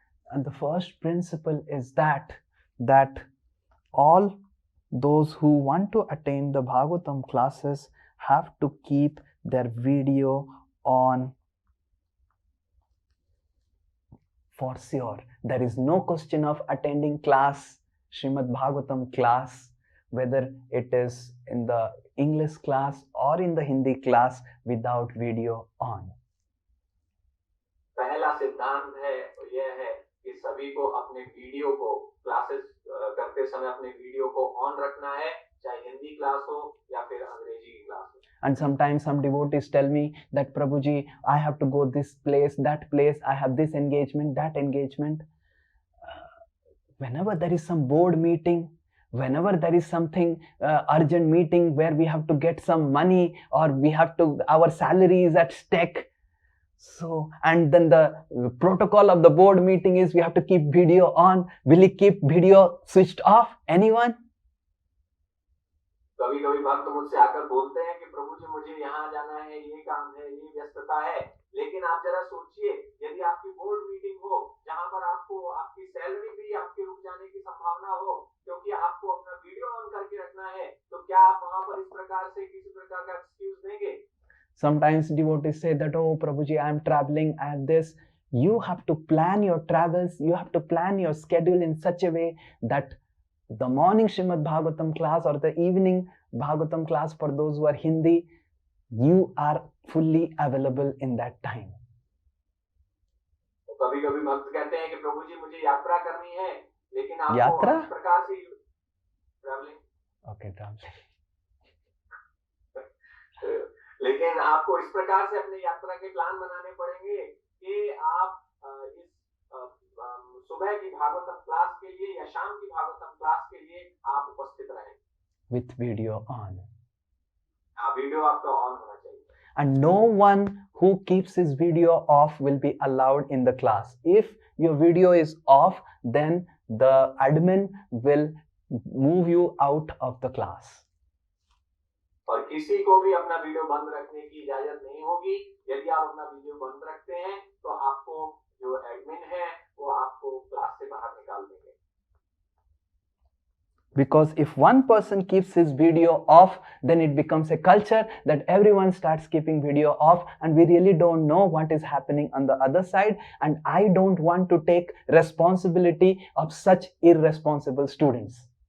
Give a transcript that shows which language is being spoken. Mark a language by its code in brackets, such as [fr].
[en] And the first principle is that all those who want to attain the Bhagavatam classes have to keep their video on for sure. There is no question of attending class, Srimad Bhagavatam class, whether it is in the English class or in the Hindi class, without video on. [hi] पहला सिद्धांत है यह है कि सभी को अपने video को क्लासेस करते समय अपने वीडियो को ऑन रखना है, चाहे हिंदी क्लास हो या फिर अंग्रेजी की क्लास हो. [en] And sometimes some devotees tell me that Prabhuji, I have to go this place, that place, I have this engagement, that engagement. Whenever there is some board meeting, whenever there is something urgent meeting where we have to get some money or we have to, our salary is at stake. So, and then the protocol of the board meeting is we have to keep video on. Will you keep video switched off? Anyone? [hi] कभी कभी भक्त मुझसे आकर बोलते हैं कि प्रभु जी मुझे यहाँ जाना है, ये काम है, ये व्यस्तता है, लेकिन आप जरा सोचिए, यदि आपकी बोर्ड मीटिंग हो जहाँ पर आपको आपकी सैलरी भी आपके रुक जाने की संभावना हो क्योंकि आपको अपना वीडियो ऑन करके रखना है, तो क्या आप वहाँ पर इस प्रकार से किसी प्रकार का एक्सक्यूज देंगे? [en] Sometimes devotees say that, oh Prabhuji, I am traveling, I have this. You have to plan your travels, you have to plan your schedule in such a way that the morning Srimad Bhagavatam class or the evening Bhagavatam class for those who are Hindi, you are fully available in that time. [hi] कभी कभी भक्त कहते हैं कि प्रभु जी मुझे यात्रा करनी है, लेकिन आपको यात्रा? इस प्रकार से ट्रैवलिंग, [en] Okay, traveling. [hi] लेकिन आपको इस प्रकार से अपने यात्रा के प्लान बनाने पड़ेंगे कि आप इस सुबह की भागवतम क्लास के लिए या शाम की भागवतम क्लास के लिए आप उपस्थित रहें. [en] With video on. [hi] वीडियो आपका ऑन होना चाहिए. [en] And no one who keeps his video off will be allowed in the class. If your video is off, then the admin will move you out of the class. [hi] और किसी को भी अपना video बंद रखने की इजाजत नहीं होगी. यदि आप अपना वीडियो बंद रखते हैं तो आपको जो एडमिन है वो आपको क्लास से बाहर निकाल देंगे. [en] Because if one person keeps his video off, then it becomes a culture that everyone starts keeping video off, and we really don't know what is happening on the other side, and I don't want to take responsibility of such irresponsible students.